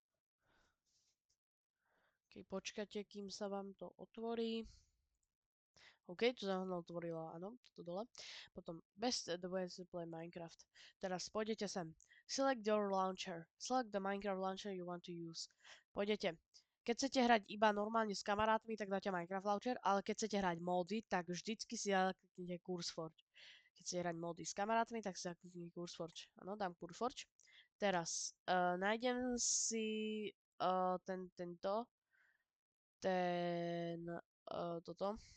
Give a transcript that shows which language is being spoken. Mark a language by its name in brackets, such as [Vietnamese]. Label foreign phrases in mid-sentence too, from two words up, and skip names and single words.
[Slovak] Keď počkáte, kým sa vám to otvorí. OK, tu sa otvorila, áno, tu dole. [English] Potom best the ways to play Minecraft. [Slovak] Teraz pôjdete sem. [English] Select your launcher. Select the Minecraft launcher you want to use. [Slovak] Pôjdete. Keď chcete hrať iba normálne s kamarátmi, tak dáte Minecraft launcher, ale keď chcete hrať módy, tak vždycky si kliknite CurseForge. Keď chcete hrať módy s kamarátmi, tak si kliknite CurseForge. Áno, dám CurseForge. Teraz nájdem si toto.